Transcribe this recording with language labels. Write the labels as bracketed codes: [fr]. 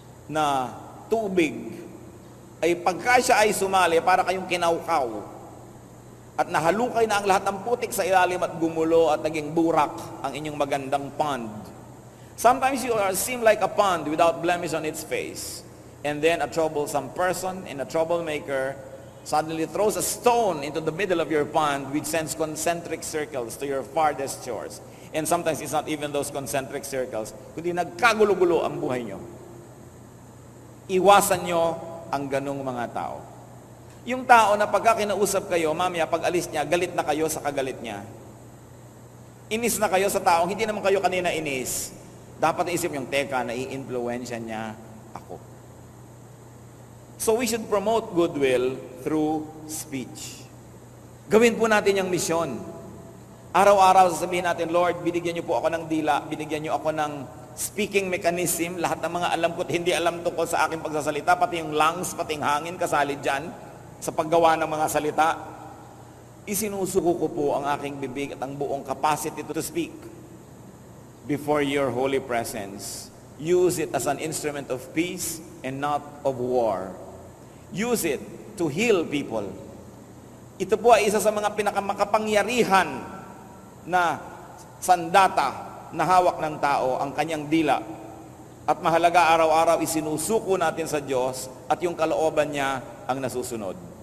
[tl] Na tubig, ay pagka siya ay sumali, para kayong kinaukaw. At nahalukay na ang lahat ng putik sa ilalim at gumulo at naging burak ang inyong magandang pond. [en] Sometimes you seem like a pond without blemish on its face. And then a troublesome person and a troublemaker suddenly throws a stone into the middle of your pond which sends concentric circles to your farthest shores. And sometimes it's not even those concentric circles, [tl] kundi nagkagulo-gulo ang buhay nyo. Iwasan nyo ang ganong mga tao. Yung tao na pagka kinausap kayo, mamaya pag alis niya, galit na kayo sa kagalit niya. Inis na kayo sa taong, hindi naman kayo kanina inis. Dapat isip yung, teka, nai-influensya niya ako. [en] So we should promote goodwill through speech. [tl] Gawin po natin yung misyon. Araw-araw sasabihin natin, Lord, binigyan niyo po ako ng dila, binigyan niyo ako ng speaking mechanism, lahat ng mga alam ko at hindi alam tungkol sa aking pagsasalita, pati yung lungs, pati yung hangin, kasali dyan, sa paggawa ng mga salita. Isinusuko ko po ang aking bibig at ang buong [en] capacity to speak before your holy presence. Use it as an instrument of peace and not of war. Use it to heal people. [tl] Ito po ay isa sa mga pinakamakapangyarihan na sandata na hawak ng tao, ang kanyang dila. At mahalaga araw-araw isinusuko natin sa Diyos at yung kalooban niya ang nasusunod.